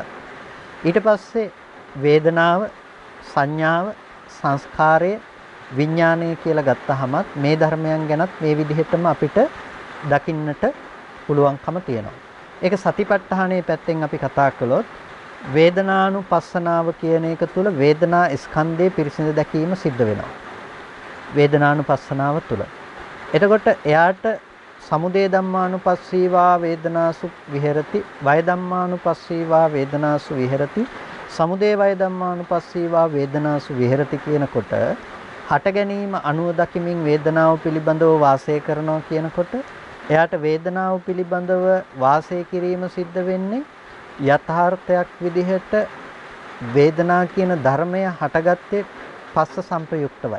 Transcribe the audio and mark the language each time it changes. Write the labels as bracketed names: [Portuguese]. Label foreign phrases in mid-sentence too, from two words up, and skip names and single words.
[Sinhala] ඊට පස්සේ වේදනාව, සංඥාව, සංස්කාරය, විඥානය කියලා ගත්තහමත් මේ ධර්මයන් ගැනත් මේ විදිහටම අපිට දකින්නට පුළුවන්කම තියෙනවා. ඒක සතිපට්ඨානයේ පැත්තෙන් අපි කතා කළොත් වේදනානුපස්සනාව කියන එක තුල වේදනා ස්කන්ධයේ පිරිසිදු දැකීම සිද්ධ වෙනවා. වේදනානුපස්සනාව තුල. එතකොට එයාට [Pali] සමුදය ධම්මානුපස්සීවා වේදනාසු විහෙරති, වය ධම්මානුපස්සීවා වේදනාසු විහෙරති, සමුදය වය ධම්මානුපස්සීවා වේදනාසු විහෙරති [Sinhala] කියනකොට හට ගැනීම අනුව දකිමින් වේදනාව පිළිබඳව වාසය කරනවා කියනකොට එයාට වේදනාව පිළිබඳව වාසය කිරීම සිද්ධ වෙන්නේ යථාර්ථයක් විදිහට වේදනා කියන ධර්මය හටගත්තේ පස්ස සංප්‍රයුක්තවයි.